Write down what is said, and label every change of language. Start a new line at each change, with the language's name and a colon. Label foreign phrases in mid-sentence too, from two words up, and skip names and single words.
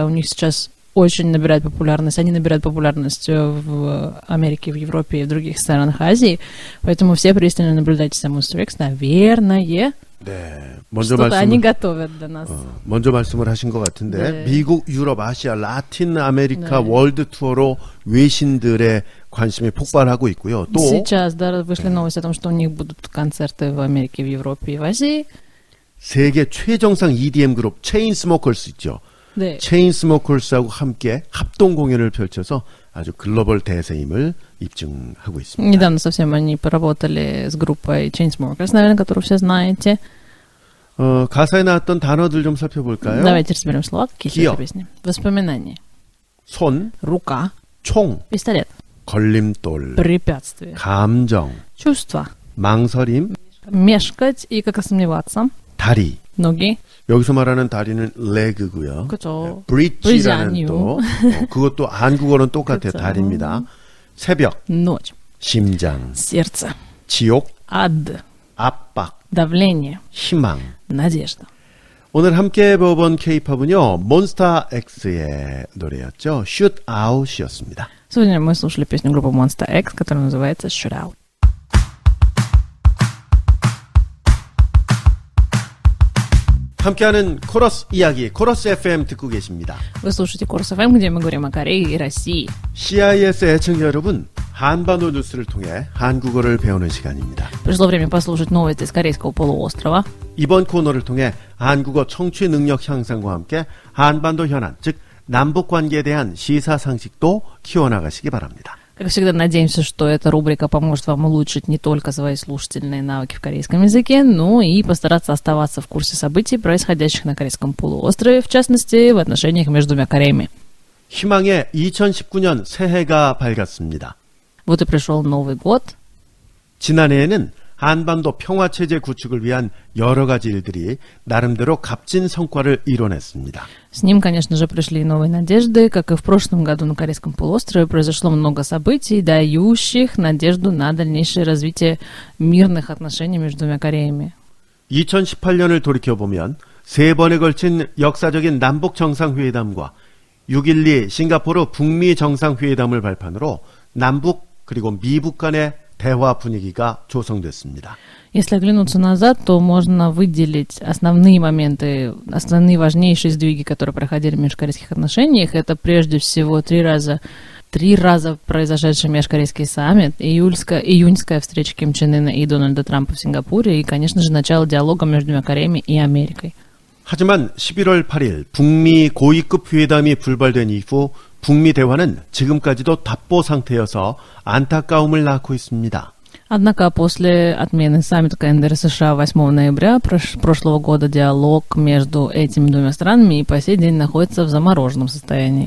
Russian: У них сейчас очень набирает популярность. Они набирают популярность в Америке, в Европе и в других странах Азии. Поэтому все пристально наблюдайте за Monster X. Наверное,
Korean: 네, 먼저
Russian: что-то они
Korean: 말씀을
Russian: готовят для нас.
Korean: 먼저 말씀을 하신 것 같은데 네. 미국, 유럽, 아시아, 라틴 아메리카 네. 월드 투어로 외신들의 관심이 폭발하고 있고요. 또
Russian: Сейчас, да, вышли новости о том, что у них будут концерты в Америке, в Европе и в Азии.
Korean: 세계 최정상 EDM 그룹 체인스모커스 있죠. 네. 체인스모커스하고 함께 합동 공연을 펼쳐서 아주 글로벌 대세임을 입증하고 있습니다.
Russian: Недавно совсем они поработали с группой Chainsmokers, наверное, которую все знаете.
Korean: 가사에 나왔던 단어들 좀 살펴볼까요?
Russian: Давайте разберем слова, какие Кио. это песни. Воспоминания.
Korean: 손,
Russian: Рука.
Korean: 총,
Russian: Пистолет.
Korean: 걸림돌,
Russian: Препятствие.
Korean: 감정,
Russian: Чувства.
Korean: 망설임,
Russian: Мешкать и как-то сомневаться.
Korean: 다리.
Russian: Ноги.
Korean: 여기서 말하는 다리는 레그고요. 그쵸. 브릿지라는 브릿지 또 그것도 한국어는 똑같아요. 그쵸. 다리입니다. 새벽,
Russian: Ночь.
Korean: 심장,
Russian: Сердце.
Korean: 지옥,
Russian: Ад.
Korean: 압박,
Russian: Давление.
Korean: 희망.
Russian: Надежда.
Korean: 오늘 함께 배워본 K-팝은요. 몬스타엑스의 노래였죠. Shoot Out이었습니다.
Russian: Сегодня мы слушали песню группы Monster X, которая называется Shoot Out.
Korean: 함께하는 코러스 이야기, 코러스 FM 듣고 계십니다.
Russian: Вы слушаете Курс ФМ, где мы говорим о Корее и России.
Korean: CIS 애청자 여러분, 한반도 뉴스를 통해 한국어를 배우는 시간입니다.
Russian: Пришло время послушать новости с Корейского полуострова.
Korean: 이번 코너를 통해 한국어 청취 능력 향상과 함께 한반도 현안, 즉 남북 관계에 대한 시사상식도 키워나가시기 바랍니다.
Russian: Как всегда, надеемся, что эта рубрика поможет вам улучшить не только свои слушательные навыки в корейском языке, но и постараться оставаться в курсе событий, происходящих на Корейском полуострове, в частности, в отношениях между двумя Кореями.
Korean: 희망의 2019년 새해가 밝았습니다.
Russian: Вот и пришел Новый год.
Korean: 지난해에는 한반도 평화체제 구축을 위한 여러 가지 일들이 나름대로 값진 성과를 이뤄냈습니다.
Russian: С ним, конечно же, пришли и новые надежды. Как и в прошлом году на Корейском полуострове произошло много событий, дающих надежду на дальнейшее развитие мирных отношений между двумя Кореями.
Korean: 2018년을 돌이켜보면 세 번에 걸친 역사적인 남북 정상회담과 6.12 싱가포르 북미 정상회담을 발판으로 남북 그리고 미북 간의 대화 분위기가 조성됐습니다.
Russian: Если оглянуться назад, то можно выделить основные моменты, основные важнейшие сдвиги, которые проходили в межкорейских отношениях. Это прежде всего три раза произошедший межкорейский саммит, июньская встреча Ким Чен Ына и Дональда Трампа в Сингапуре и, конечно же, начало диалога между двумя Кореями и Америкой.
Korean: 하지만 11월 8일 북미 고위급 회담이 불발된 이후 북미 대화는 지금까지도 답보 상태여서 안타까움을 낳고 있습니다.
Russian: Однако после отмены саммита КНДР и США 8 ноября прошлого года диалог между этими двумя странами и по сей день находится в замороженном состоянии.